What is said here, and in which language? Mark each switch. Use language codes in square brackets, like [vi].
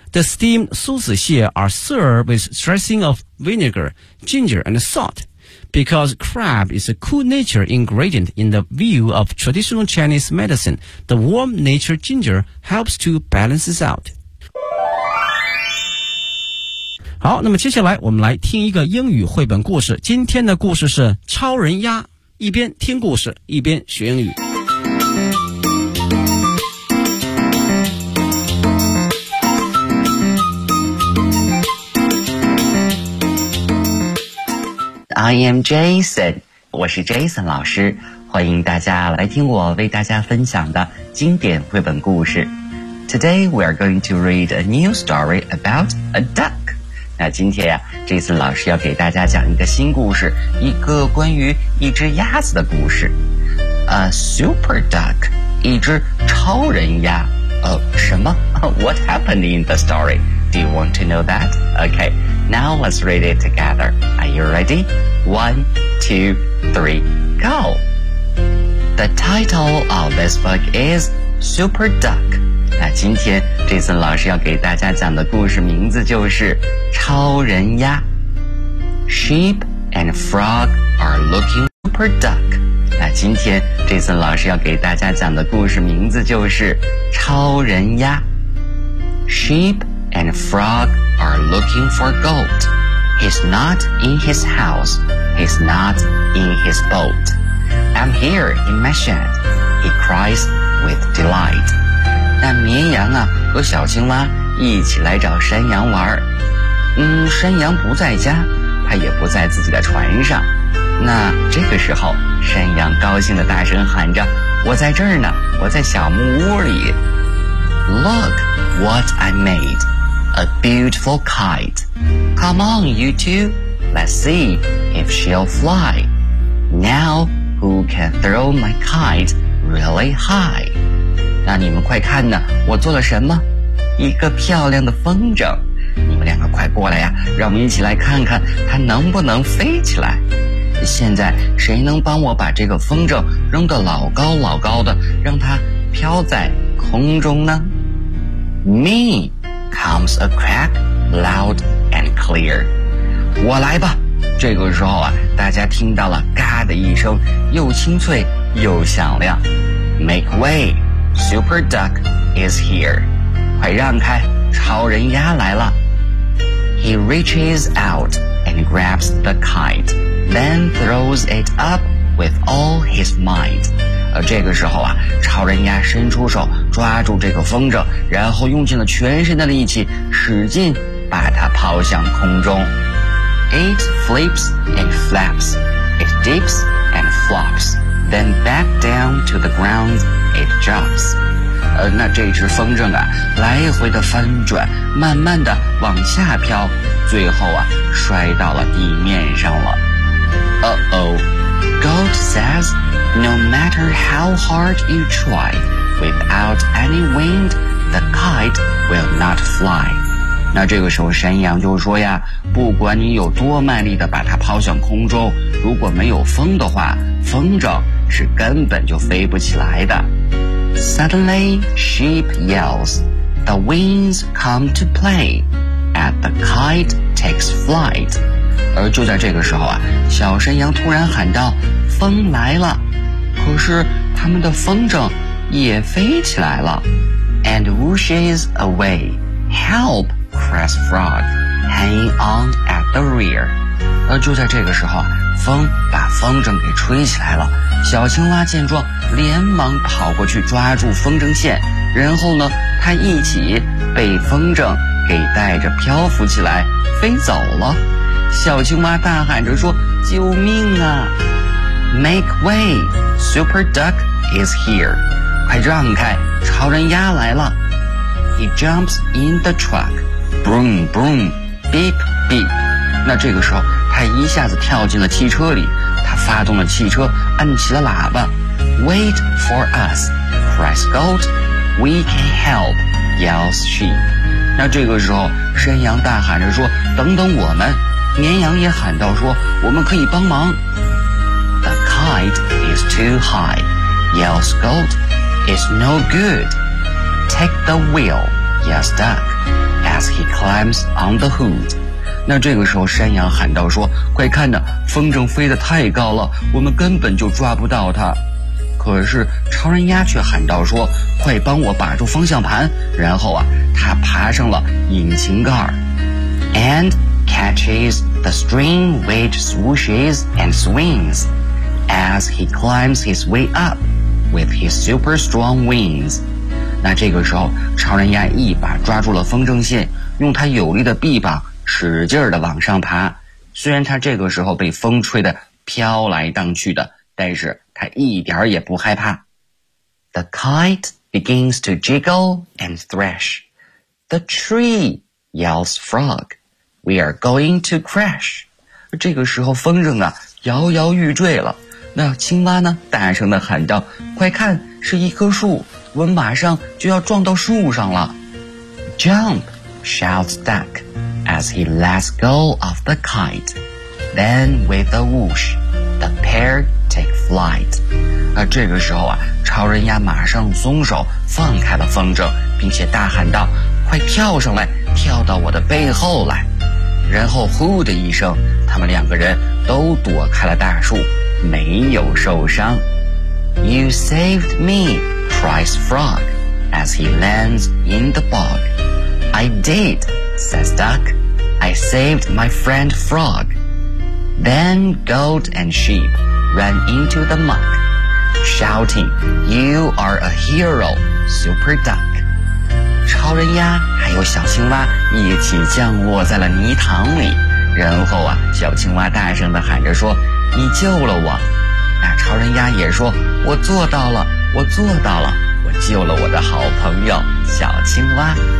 [en] The steamed 梭子蟹 are served with dressing of vinegar, ginger, and salt. Because crab is a cool nature ingredient in the view of traditional Chinese medicine, the warm nature ginger helps to balance it out. [zh] 好，那么接下来我们来听一个英语绘本故事。今天的故事是超人鸭，一边听故事一边学英语。 [en] I am Jason， [zh] 我是 Jason 老师，欢迎大家来听我为大家分享的经典绘本故事。 [en] Today we are going to read a new story about a duck. [zh] 那今天呀，这次老师要给大家讲一个新故事，一个关于一只鸭子的故事。 [en] A super duck， [zh] 一只超人鸭。什么 [en] ？What happened in the story？ Do you want to know that？ Okay， now let's read it together. Are you ready？ 1, 2, 3, go. The title of this book is Super Duck. [zh] 那今天这次老师要给大家讲的故事名字就是超人鸭。 [en] Sheep and frog are looking for super duck. [zh] 那今天这次老师要给大家讲的故事名字就是超人鸭。 [en] Sheep and frog are looking for goat. He's not in his house. He's not in his boat. I'm here in Meshed. He cries with delight. [zh] 那绵羊啊和小青蛙一起来找山羊玩。山羊不在家，他也不在自己的船上。那这个时候，山羊高兴地大声喊着，我在这儿呢，我在小木屋里。 [en] Look what I made, a beautiful kite. Come on, you two, let's see if she'll fly. Now, who can throw my kite really high? [zh] 那你们快看呢，我做了什么？一个漂亮的风筝。你们两个快过来呀，让我们一起来看看它能不能飞起来。现在谁能帮我把这个风筝扔得老高老高的，让它飘在空中呢？ [en] Me comes a crack loud and clear. [zh] 我来吧。这个时候啊，大家听到了嘎的一声，又清脆又响亮。 [en] Make way, Super Duck is here. [zh] 快让开，超人鸭来了。 [en] He reaches out and grabs the kite. Then throws it up with all his might. [zh] 这个时候啊，超人鸭伸出手抓住这个风筝，然后用尽了全身的力气使劲把它抛向空中。 [en] It flips and flaps. It dips and flops. Then back down to the ground it drops. [zh] 那这只风筝啊，来回的翻转，慢慢的往下飘，最后啊，摔到了地面上了。 [en] Uh-oh, Goat says, no matter how hard you try, without any wind, the kite will not fly. [zh] 那这个时候山羊就说呀，不管你有多卖力的把它抛向空中，如果没有风的话，风筝是根本就飞不起来的。 [en] Suddenly, sheep yells, the winds come to play, and the kite takes flight. [zh] 而就在这个时候啊，小山羊突然喊道，风来了，可是他们的风筝也飞起来了。 [en] And whooshes away. Help, cries frog, hanging on at the rear. [zh] 而就在这个时候啊，风把风筝给吹起来了，小青蛙见状连忙跑过去抓住风筝线，然后呢，它一起被风筝给带着漂浮起来飞走了。小青蛙大喊着说，救命啊。 [en] Make way, Super Duck is here. [zh] 快让开，超人鸭来了。 [en] He jumps in the truck. Broom, broom, beep, beep. [zh] 那这个时候他一下子跳进了汽车里，他发动了汽车，按起了喇叭。 [en] Wait for us, cries goat. We can help, yells sheep. [zh] 那这个时候山羊大喊着说，等等我们。绵羊也喊道说，我们可以帮忙。 [en] The kite is too high, yells goat. It's no good. Take the wheel, yells duck, as he climbs on the hood. [zh] 那这个时候山羊喊道说，快看呢，风筝飞得太高了，我们根本就抓不到它。可是超人鸭却喊道说，快帮我把住方向盘，然后啊，他爬上了引擎盖。 [en] AndCatches the string which swooshes and swings as he climbs his way up with his super strong wings. [zh] 那这个时候超人鸭一把抓住了风筝线，用它有力的臂膀使劲地往上爬，虽然它这个时候被风吹得飘来荡去的，但是它一点儿也不害怕。 [en] The kite begins to jiggle and thrash. The tree, yells frog. We are going to crash. [zh] 这个时候风筝啊摇摇欲坠了。那青蛙呢大声地喊道，快看，是一棵树，我们马上就要撞到树上了。 [en] Jump, shouts duck, as he lets go of the kite. Then with a whoosh, the pair take flight. [zh] 那这个时候啊，超人鸭马上松手放开了风筝，并且大喊道，快跳上来，跳到我的背后来。然后呼的一声，他们两个人都躲开了大树，没有受伤。 [en] You saved me, cries frog, as he lands in the bog. I did, says duck, I saved my friend frog. Then goat and sheep ran into the muck, shouting, You are a hero, Super Duck. [zh] 超人鸭还有小青蛙一起降落在了泥塘里。然后啊，小青蛙大声地喊着说，你救了我。那超人鸭也说，我做到了，我做到了，我救了我的好朋友小青蛙。